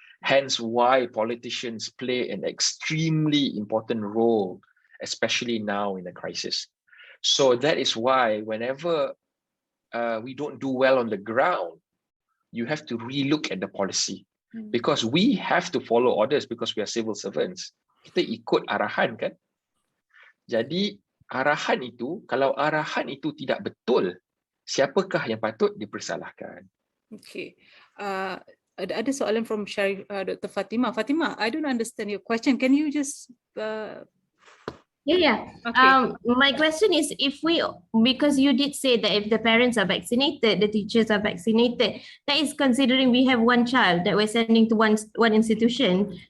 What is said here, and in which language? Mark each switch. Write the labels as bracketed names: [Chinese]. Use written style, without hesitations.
[English] Hence why politicians play an extremely important role especially now in a crisis. So that is why whenever we don't do well on the ground, you have to relook at the policy, because we have to follow orders because we are civil servants. [Malay] Kita ikut arahan kan. Jadi arahan itu, kalau arahan itu tidak betul, siapakah yang patut dipersalahkan? Okay. Ada soalan from Sharif, Dr. Fatima. [English] Fatima, I don't understand your question. Can you just Yeah. Okay. My question is, because you did say that if the parents are vaccinated, the teachers are vaccinated, that is considering we have one child that we're sending to one institution.